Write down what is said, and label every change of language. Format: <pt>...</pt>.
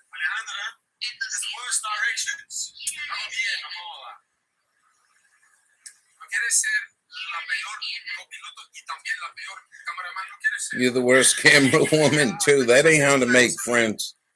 <en>Alejandra, it's worst directions.</en> <es>Vamos bien, vamos a. No quieres ser la peor copiloto y también la peor cameraman. No quieres ser.</es> <en>You're the worst camera woman too. That ain't how to make friends.</en>